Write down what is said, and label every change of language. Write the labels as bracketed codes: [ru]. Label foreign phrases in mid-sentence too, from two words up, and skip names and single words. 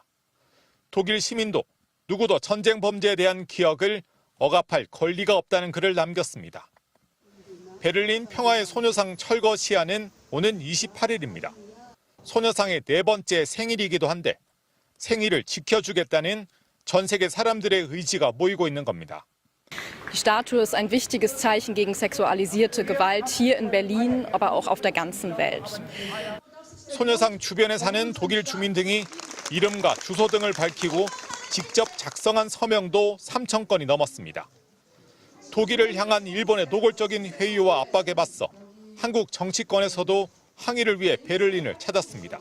[ko] 독일 시민도 누구도 전쟁 범죄에 대한 기억을 억압할 권리가 없다는 글을 남겼습니다. 베를린 평화의 소녀상 철거 시한은 오는 28일입니다. 소녀상의 4번째 생일이기도 한데 생일을 지켜주겠다는 전 세계 사람들의 의지가 모이고 있는 겁니다. [de] Die Statue ist ein wichtiges Zeichen gegen sexualisierte Gewalt hier in Berlin, aber auch auf der ganzen Welt. [ko] 소녀상 주변에 사는 독일 주민 등이 이름과 주소 등을 밝히고 직접 작성한 서명도 3천 건이 넘었습니다. 독일을 향한 일본의 노골적인 회유와 압박에 맞서 한국 정치권에서도 항의를 위해 베를린을 찾았습니다.